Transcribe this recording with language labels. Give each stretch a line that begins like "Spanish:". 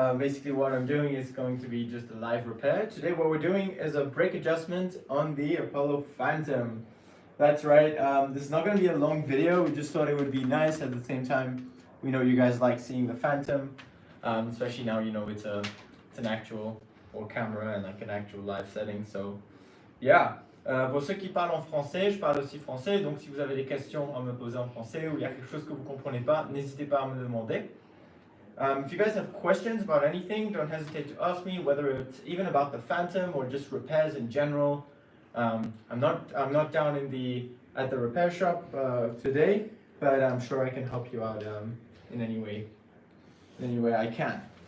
English: Basically what I'm doing is going to be just a live repair. Today what we're doing is a brake adjustment on the Apollo Phantom. That's right, this is not going to be a long video. We just thought it would be nice at the same time. We know you guys like seeing the Phantom, especially now it's an actual camera and like an actual live setting. So yeah.
French: Pour ceux qui parlent en français, je parle aussi français, donc si vous avez des questions à me poser en français ou il y a quelque chose que vous comprenez pas, n'hésitez pas à me demander.
English: If you guys have questions about anything, don't hesitate to ask me, whether it's even about the Phantom or just repairs in general. I'm not down at the repair shop today, but I'm sure I can help you out in any way I can.